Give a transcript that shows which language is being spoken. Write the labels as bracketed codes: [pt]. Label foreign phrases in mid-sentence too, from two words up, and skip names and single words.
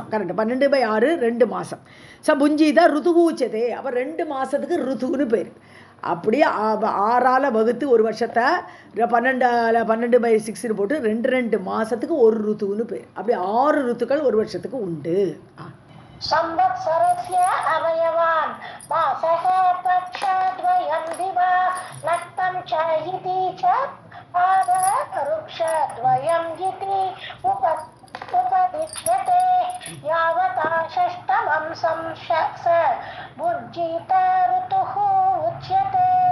[ta] கரெக்ட், 12/6 2 மாதம். [sa] भुञ्जीत ऋतुः उच्यते. [ta] அப்போ 2 மாதத்துக்கு ருத்துன்னு பேர். அப்படியே 6ஆல் வகுத்து ஒரு வருஷத்தை 12/6ன்னு போட்டு 2 மாதத்துக்கு ஒரு ருத்துன்னு பேர். அப்படி 6 ருத்துக்கள் ஒரு வருஷத்துக்கு உண்டு. [sa] संवत्सरस्य अवयवान् मासः पक्षद्वयं दिवा नक्तं च इति च पादवृक्षद्वयं इति उपदिश्यते. यावता षष्ठमंसं स भुञ्जीत ऋतुः उच्यते.